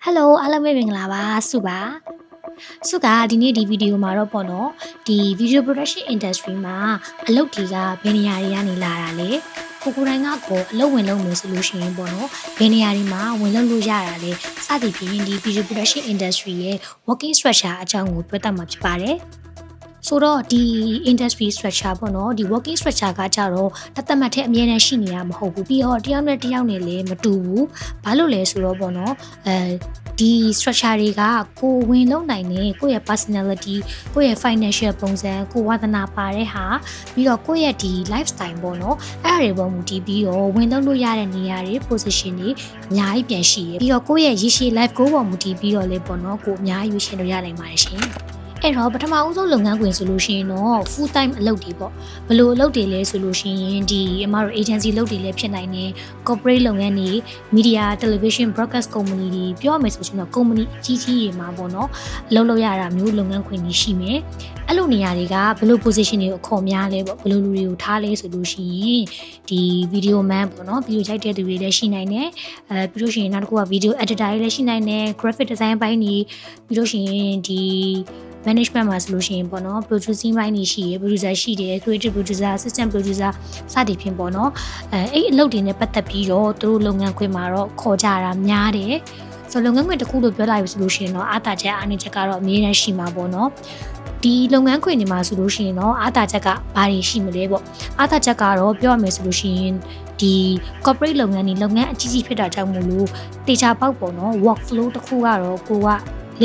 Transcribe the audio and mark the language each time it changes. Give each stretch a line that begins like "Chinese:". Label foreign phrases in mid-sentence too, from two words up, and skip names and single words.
Burmese: Hello အားလုံးပဲမင်္ဂလာပါစုပါစုကဒီနေ့ဒီဗီဒီယိုမှာတော့ပေါ့နော်ဒီ
English: video production industry
Burmese: မှာအလုပ်တွေကဘယ်နေရာတွေကနေလာတာလဲကိုတိုင်း ကတော့အလုပ်ဝင်လုပ်မယ်ဆိုလို့ရှိရင်ပေါ့နော်ဘယ်နေရာတွေမှာဝင်လုပ်လို့ရတာလဲစသည်ဖြင့်ဒီ
English: video production industry
Burmese: ရဲ့
English: working structure
Burmese: အကြောင်းကိုပြောတတ်မှာဖြစ်ပါတယ်ဆိုတော့ဒီ
English: industry structure
Burmese: ပေါ့နော်ဒီ
English: working structure
Burmese: ကကြတော့တသက်မှတ်တဲ့အမြဲတမ်းရှိနေတာမဟုတ်ဘူးပြီးတော့တယောက်နဲ့တယောက်နဲ့လည်းမတူဘူးဘာလို့လဲဆိုတော့ပေါ့နော်ဒီ structure တွေကကိုဝင်လုံးနိုင်တဲ့ကိုယ့်ရဲ့ personality ကိုယ့်ရဲ့ financial ပုံစံကိုဝါသနာပါတဲ့ဟာပြီးတော့ကိုယ့်ရဲ့ဒီ lifestyle ပေါ့နော်အဲ့ဒါတွေပေါ်မူတည်ပြီးတော့ဝင်လုံး လို့ရတဲ့နေရာတွေ position တွေအများကြီးပြန်ရှိရပြီးတော့ကိုယ့်ရဲ့ရည်ရှိ
English: life goal
Burmese: ပေါ်မူတည်ပြီးတော့လေပေါ့နော်ကိုအများကြီးရွေးချယ်လို့ရနိုင်ပါတယ်ရှင်အဲ့တော့ပထမဦးဆုံးလုပ်ငန်းခွင်ဆိုလို့ရှိရင်တော့
English: full time
Burmese: အလုပ်တွေပေါ့ဘယ်လိုအလုပ်တွေလဲဆိုလို့ရှိရင်ဒီအမတို့ agency လုပ်တွေလည်းဖြစ်နိုင်တယ် corporate လုပ်ငန်းတွေ
English: media television broadcast company
Burmese: တွေပြောရမယ်ဆိုရင်တော့ company အကြီးကြီးတွေမှာပေါ့နော်အလုပ်လုပ်ရတာမျိုးလုပ်ငန်းခွင်တွေရှိမယ်အဲ့လိုနေရာတွေကဘယ်လို position တွေကိုအခေါ်များလဲပေါ့ဘယ်လိုလူတွေကိုထား လဲဆိုလို့ရှိရင်ဒီ
English: video man
Burmese: ပေါ့နော် video ရိုက်တဲ့သူတွေလည်းရှိနိုင်တယ်ပြီးလို့ရှိရင်နောက်တစ်ခုက
English: video editor
Burmese: တွေလည်းရှိနိုင်တယ်
English: graphic design
Burmese: ဘိုင်းတွေပြီးလို့ရှိရင်ဒီ management မှာဆိုလို့ရှိရင်ပေါ့နော် producing ဘိုင်းတွေရှိရယ် producer ရှိတယ်
English: creative producer assistant producer
Burmese: စသည်ဖြင့်ပေါ့နော်အဲ့အလုပ်တွေနဲ့ပတ်သက်ပြီးတော့သူတို့လုပ်ငန်းခွင်မှာတော့ခေါ်ကြတာများတယ်ဆိုလုပ်ငန်းခွင်တစ်ခုလို့ပြောလိုက်ပြီဆိုလို့ရှိ ရင်တော့အားတာချက်အားနည်းချက်ကတော့အများကြီးရှိမှာပေါ့နော်ဒီလုပ်ငန်းခွင်တွေမှာဆိုလို့ရှိရင်တော့အားတာချက်ကဘာတွေရှိမလဲပေါ့အားတာချက်ကတော့ပြောရမယ်ဆိုလို့ရှိရင်ဒီ corporate လုပ်ငန်းတွေလုပ်ငန်းအကြီးကြီးဖြစ်တာကြောင့်မို့လို့တေချာပေါက်ပေါ့နော် workflow တစ်ခုကတော့ကိုကလေ့